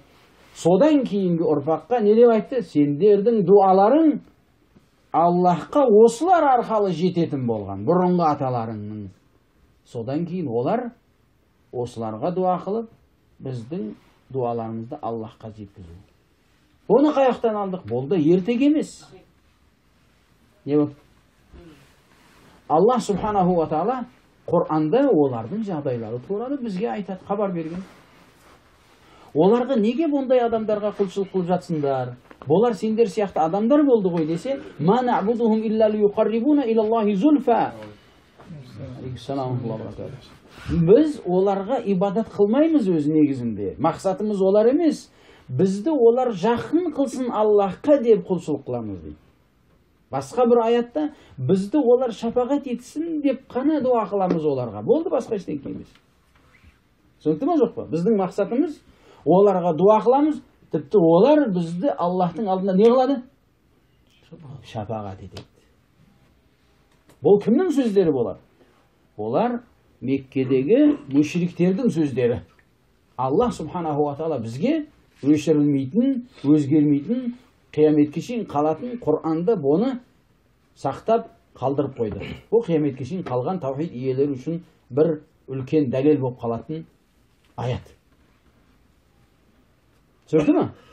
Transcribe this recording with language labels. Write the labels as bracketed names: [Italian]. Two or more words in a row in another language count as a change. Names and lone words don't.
[Kazakh] Содан кейінгі ұрпаққа не деп айтты? Сендердің дуаларың Аллахқа осылар арқалы жететін болған, бұрынғы аталарыңның. Содан кейін олар осыларға дуа қылып, біздің дуаларымызды Аллахқа жеткізу. Оны қаяқтан алдық? Болды, ертек емес. Не болды? [Arabic] الله سبحانه وتعالى [Kazakh] Құр'анда олардың жағдайлары туралы бізге айтады, хабар берген. Оларға неге бұндай адамдарға құлшылық қылып жатсыңдар? Болар сендер сияқты адамдар болды ғой десе, [Arabic] ما نعبدهم إلا ليقربونا إلى الله زلفى. [Kazakh] Біз оларға ибадат қылмаймыз өз негізінде. Мақсатымыз олар емес. Бізді олар жақын қылсын Аллахқа деп құлшылық қыламыз дейді. Басқа бір аятта бізді олар шапағат етсін деп қана дуа қыламыз оларға. Болды, басқа ештеңе емес. Түсінікті ме жоқ па? Біздің мақсатымыз оларға дуа қыламыз, тіпті олар бізді Аллахтың алдында не қылады? Шапағат етеді. Бұл кімнің сөздері болар? Олар Меккедегі мүшриктердің сөздері. [Arabic] الله سبحانه وتعالى [Kazakh] бізге өшірілмейтін, өзгермейтін, қияметке шейін қалатын Құр'анда бұны сақтап қалдырып қойды. Бұл қияметке шейін қалған таухид иелері үшін бір үлкен дәлел болып қалатын аят. Түсінікті ме?